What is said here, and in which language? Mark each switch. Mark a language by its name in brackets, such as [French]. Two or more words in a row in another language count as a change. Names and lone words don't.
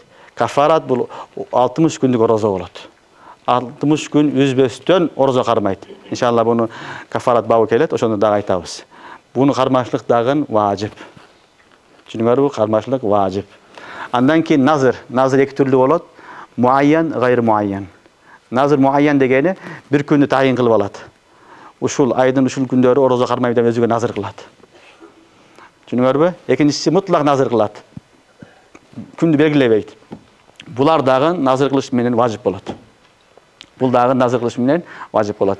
[Kyrgyz] Кафарат бул 60 күндүк орозо болот. 60 күн үзбөстөн орозо кармайт. Иншалла буну кафарат бабы келет, ошону дагы айтабыз. Буну кармашлык дагы важип. Түшүнүңөрбү? Кармашлык важип. Андан кийин назыр. Назыр эки түрлүү болот. Муайян, гайр муайян. Назыр муайян дегени бир күндү тайын кылып алат. Ушул айдын ушул күндөрү орозо кармайм деп өзүгө назыр кылат. Түшүнүңөрбү? Экинчиси мутлак назыр кылат. Күндү белгилебейт. Булар дагы назыр кылыш менен важип болот. Бул дагы назыр кылыш менен важип болот.